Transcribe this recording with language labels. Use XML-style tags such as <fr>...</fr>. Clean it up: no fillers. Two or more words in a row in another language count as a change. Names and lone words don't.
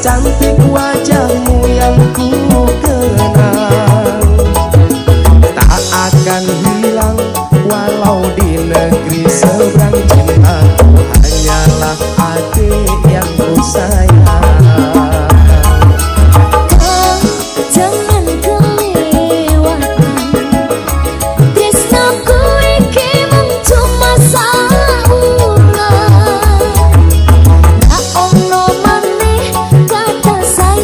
<id>cantik wajahmu yang ku kenang, tak akan hilang walau di negeri seberang. Cintaku hanyalah adik yang ku sayang.</id> <jv>Jangan kelewatan tresnaku iki mung cuma saulan. Gak ono maneh kata</jv>